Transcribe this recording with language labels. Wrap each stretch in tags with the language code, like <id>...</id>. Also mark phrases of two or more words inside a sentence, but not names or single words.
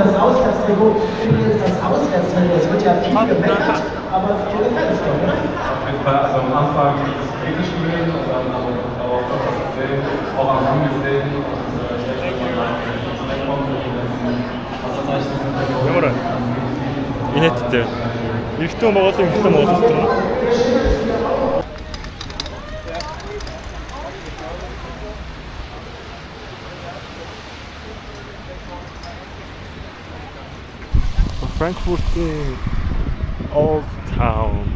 <de>Das Auswärtstrikot, übrigens das Auswärtstrikot, es wird ja viel gemeckert, aber dir gefällt es doch, oder? Auf jeden Fall, also am Anfang ist es kritisch gewesen und dann aber auch das gesehen, auch am Hang gesehen und ich denke, man wegkommt und was das eigentlich ist.</de> <mn>Ямар инээдтэй. Ихтэй Монголын ихтэй Монгол. Frankfurt-ийн Old Town.</mn>